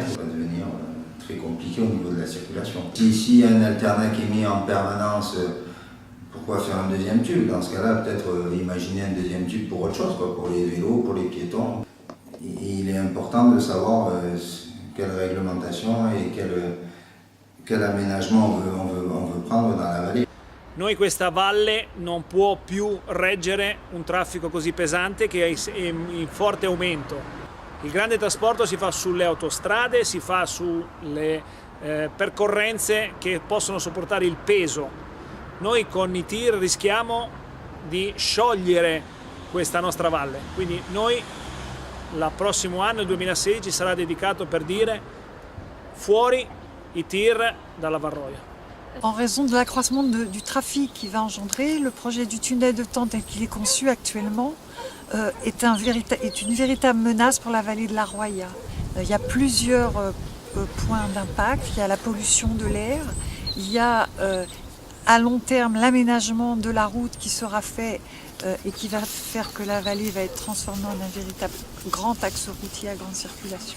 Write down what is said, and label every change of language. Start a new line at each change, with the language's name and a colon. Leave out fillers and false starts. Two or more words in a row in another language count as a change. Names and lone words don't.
French: Ça va devenir très compliqué au niveau de la circulation. Si un alternat qui est mis en permanence, pourquoi faire un deuxième tube? Dans ce cas-là, peut-être imaginer un deuxième tube pour autre chose, pour les vélos, pour les piétons. Il est important de savoir quelle réglementation et quel aménagement on veut prendre dans la vallée.
Italian: Noi questa valle non può più reggere un traffico così pesante che è in forte aumento. Il grande trasporto si fa sulle autostrade, si fa sulle percorrenze che possono sopportare il peso. Noi con i tir rischiamo di sciogliere questa nostra valle, quindi noi il prossimo anno, il 2016, sarà dedicato per dire fuori i tir dalla Varroia.
French: En raison de l'accroissement du trafic qui va engendrer, le projet du tunnel de Tente tel qu'il est conçu actuellement est une véritable menace pour la vallée de la Roya. Il y a plusieurs points d'impact. Il y a la pollution de l'air, il y a à long terme l'aménagement de la route qui sera fait et qui va faire que la vallée va être transformée en un véritable grand axe routier à grande circulation.